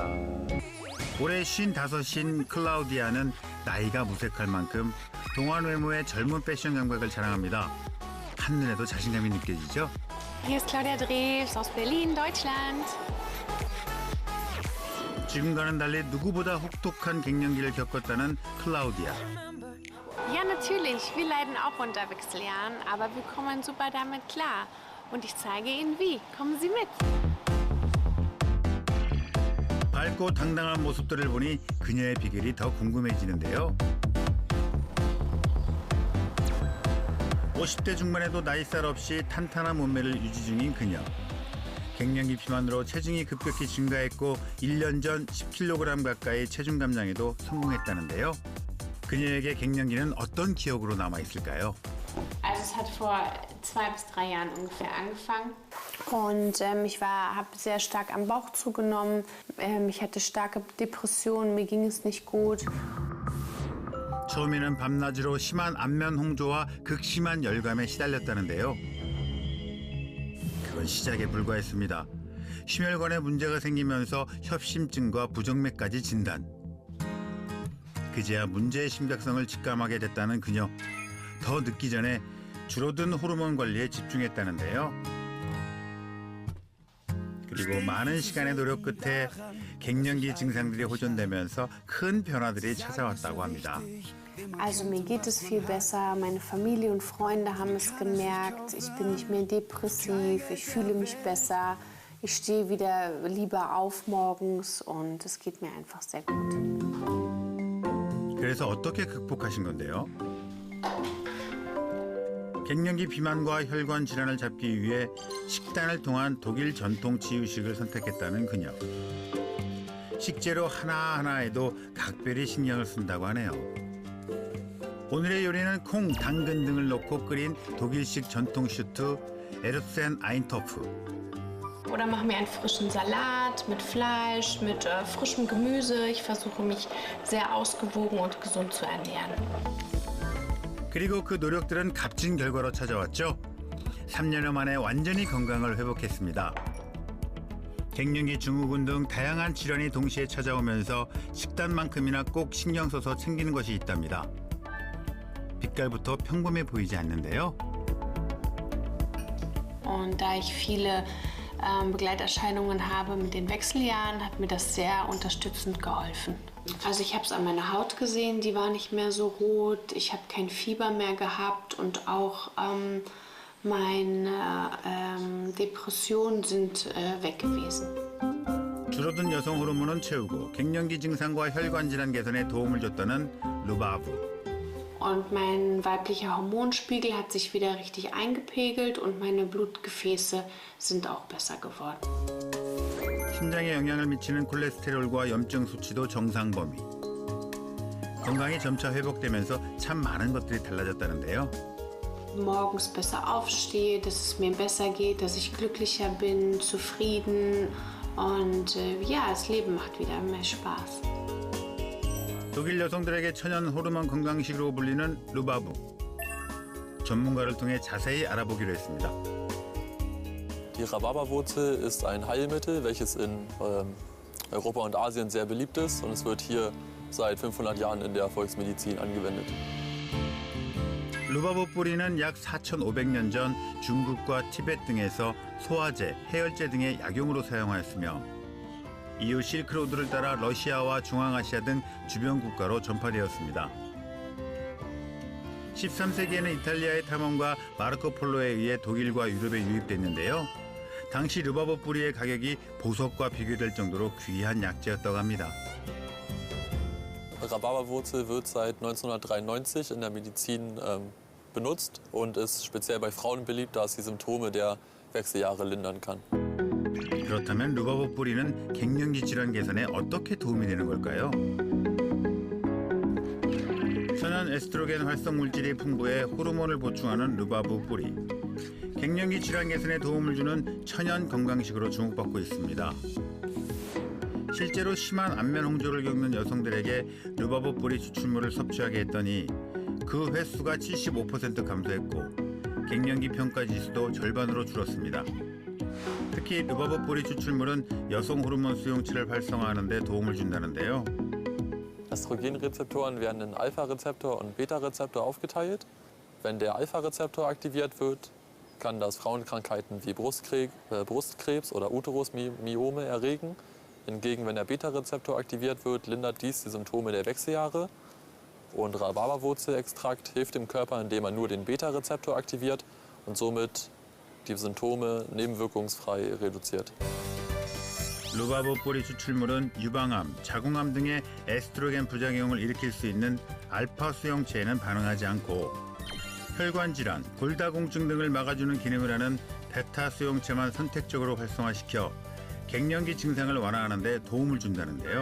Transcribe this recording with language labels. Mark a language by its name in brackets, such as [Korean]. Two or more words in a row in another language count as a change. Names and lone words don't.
[Korean] 올해 55인 클라우디아는 나이가 무색할 만큼 동안 외모의 젊은 패션 감각을 자랑합니다. 한눈에도 자신감이 느껴지죠? [German] Hier ist Claudia Drews aus Berlin, Deutschland. [Korean] 지금과는 달리 누구보다 혹독한 갱년기를 겪었다는 클라우디아. [German] Ja, natürlich. Wir leiden auch unter Wechseljahren, aber wir kommen super damit klar. Und ich zeige Ihnen wie. Kommen Sie mit. [Korean] 밝고 당당한 모습들을 보니 그녀의 비결이 더 궁금해지는데요. 50대 중반에도 나이살 없이 탄탄한 몸매를 유지 중인 그녀. 갱년기 비만으로 체중이 급격히 증가했고 1년 전 10kg 가까이 체중 감량에도 성공했다는데요. 그녀에게 갱년기는 어떤 기억으로 남아있을까요? [German] Also es hat vor 2 bis 3 Jahren ungefähr angefangen. Und ich habe sehr stark am Bauch zugenommen. Ich hatte starke Depressionen, mir ging es nicht gut. [Korean] 처음에는 밤낮으로 심한 안면 홍조와 극심한 열감에 시달렸다는데요. 그건 시작에 불과했습니다. 심혈관에 문제가 생기면서 협심증과 부정맥까지 진단. 그제야 문제의 심각성을 직감하게 됐다는 그녀. 더 늦기 전에 줄어든 호르몬 관리에 집중했다는데요. 그리고 많은 시간의 노력 끝에 갱년기 증상들이 호전되면서 큰 변화들이 찾아왔다고 합니다. [German] Also mir geht es viel besser, meine Familie und Freunde haben es gemerkt, ich bin nicht mehr depressiv, ich fühle mich besser, ich stehe wieder lieber auf morgens und es geht mir einfach sehr gut. [Korean] 그래서 어떻게 극복하신 건데요? 갱년기 비만과 혈관 질환을 잡기 위해 식단을 통한 독일 전통 치유식을 선택했다는 그녀. 식재료 하나하나에도 각별히 신경을 쓴다고 하네요. 오늘의 요리는 콩, 당근 등을 넣고 끓인 독일식 전통 슈트 에르센 아인토프. [German] Oder machen wir einen frischen Salat mit Fleisch, mit frischem Gemüse. Ich versuche mich sehr ausgewogen und gesund zu ernähren. [Korean] 그리고 그 노력들은 값진 결과로 찾아왔죠. 3년여 만에 완전히 건강을 회복했습니다. 갱년기 증후군 등 다양한 질환이 동시에 찾아오면서 식단만큼이나 꼭 신경 써서 챙기는 것이 있답니다. 빛깔부터 평범해 보이지 않는데요. [German] Und da ich viele Begleiterscheinungen habe mit den Wechseljahren, hat mir das sehr unterstützend geholfen. Also ich habe es an meiner Haut gesehen, die war nicht mehr so rot, ich habe kein Fieber mehr gehabt und auch meine Depressionen sind weg gewesen. [Korean] 줄어든 여성 호르몬은 채우고 갱년기 증상과 혈관 질환 개선에 도움을 줬다는 루바브. [German] Und mein weiblicher Hormonspiegel hat sich wieder richtig eingepegelt und meine Blutgefäße sind auch besser geworden. [Korean] 신장에 영향을 미치는 콜레스테롤과 염증 수치도 정상 범위. 건강이 점차 회복되면서 참 많은 것들이 달라졌다는데요. [German] Morgens besser aufstehe, dass es mir besser geht, dass ich glücklicher bin, zufrieden und ja, das Leben macht wieder mehr Spaß. [Korean] 독일 여성들에게 천연 호르몬 건강식으로 불리는 루바브. 전문가를 통해 자세히 알아보기로 했습니다. [German] Die Rhabarberwurzel ist ein Heilmittel, welches in Europa und Asien sehr beliebt ist und es wird hier seit 500 Jahren in der Volksmedizin angewendet. [Korean] 루바브 뿌리는 약 4,500년 전 중국과 티베트 등에서 소화제, 해열제 등의 약용으로 사용하였으며 이후 실크로드를 따라 러시아와 중앙아시아 등 주변 국가로 전파되었습니다. 13세기에는 이탈리아의 탐험가 마르코 폴로에 의해 독일과 유럽에 유입됐는데요. 당시 루바브 뿌리의 가격이 보석과 비교될 정도로 귀한 약재였다고 합니다. [German] Rhabarberwurzel wird seit 1993 in der Medizin benutzt und ist speziell bei Frauen beliebt, da es die Symptome der Wechseljahre lindern kann. [Korean] 그렇다면 루바브 뿌리는 갱년기 질환 개선에 어떻게 도움이 되는 걸까요? 천연 에스트로겐 활성 물질이 풍부해 호르몬을 보충하는 루바브 뿌리. 갱년기 질환 개선에 도움을 주는 천연 건강식으로 주목받고 있습니다. 실제로 심한 안면 홍조를 겪는 여성들에게 루바브 뿌리 추출물을 섭취하게 했더니 그 횟수가 75% 감소했고 갱년기 평가 지수도 절반으로 줄었습니다. 특히 루바브 뿌리 추출물은 여성 호르몬 수용체를 활성화하는 데 도움을 준다는데요. [German] Östrogenrezeptoren werden in Alpha-Rezeptor und Beta-Rezeptor aufgeteilt. Wenn der Alpha-Rezeptor aktiviert wird, kann das Frauenkrankheiten wie Brustkrebs oder Uterusmyome erregen. Hingegen, wenn der Beta-Rezeptor aktiviert wird, lindert dies die Symptome der Wechseljahre. Und Rhabarberwurzelextrakt hilft dem Körper, indem er nur den Beta-Rezeptor aktiviert und somit die Symptome nebenwirkungsfrei reduziert. [Korean] 루바브 뿌리 추출물은 유방암, 자궁암 등의 에스트로겐 부작용을 일으킬 수 있는 알파 수용체에는 반응하지 않고 혈관 질환, 골다공증 등을 막아주는 기능을 하는 베타 수용체만 선택적으로 활성화시켜 갱년기 증상을 완화하는 데 도움을 준다는데요.